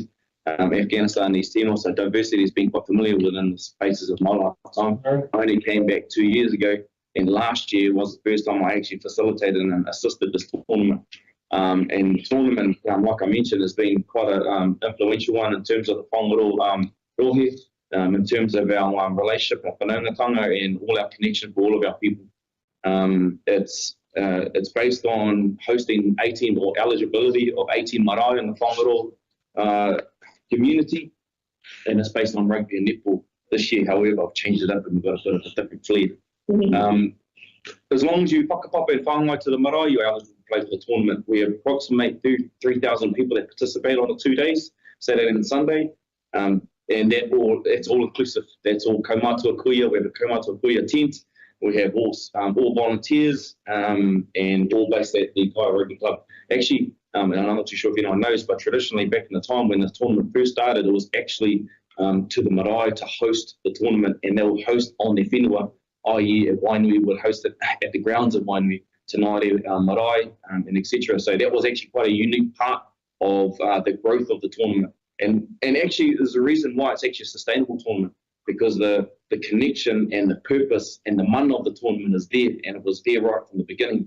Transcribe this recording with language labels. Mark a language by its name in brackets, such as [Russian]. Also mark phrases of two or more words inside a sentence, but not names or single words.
[English] Afghanistan, East Timor, so diversity has been quite familiar within the spaces of my lifetime. I only came back 2 years ago, and last year was the first time I actually facilitated and assisted this tournament. And the tournament, like I mentioned, has been quite an influential one in terms of the [Māori] whangaro rohe, [English] in terms of our relationship, our whanaungatanga, and all our connection for all of our people. It's based on hosting 18 or eligibility of 18 marae in the whangaro community, and it's based on rugby and netball. This year, however, I've changed it up and we've got a bit of a different flair. As long as you whakapape and whāngai to the marae, you're eligible to play for the tournament. We approximate 3,000 people that participate on the 2 days, Saturday and Sunday, and it's all inclusive. That's all [Māori] kaumātua kuia. [English] We have a [Māori] kaumātua kuia [English] tent. We have all volunteers and all based at the Kaia Rugby Club. Actually, and I'm not too sure if anyone knows, but traditionally back in the time when the tournament first started, it was actually to the marae to host the tournament, and they would host on their whenua, i.e. at Wainui would host it at the grounds of Wainui, Tanaere, marae, and etc. So that was actually quite a unique part of the growth of the tournament. And actually there's a reason why it's actually a sustainable tournament, because the connection and the purpose and the mana of the tournament is there, and it was there right from the beginning.